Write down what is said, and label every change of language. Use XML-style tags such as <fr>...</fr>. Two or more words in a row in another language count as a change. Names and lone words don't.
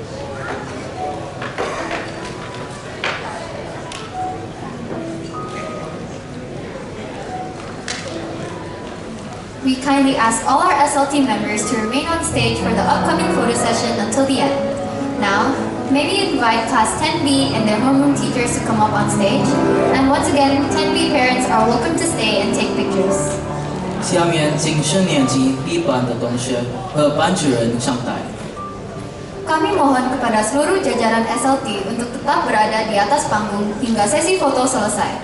<en>We kindly ask all our SLT members to remain on stage for the upcoming photo session until the end. Now, may we invite Class 10B and their homeroom teachers to come up on stage. And once again, 10B parents are welcome to stay and take pictures.</en> <zh>下面请升年级 B 班的同学和班主任上台。</zh> <id>Kami mohon kepada seluruh jajaran SLT untuk tetap berada di atas panggung hingga sesi foto selesai.</id>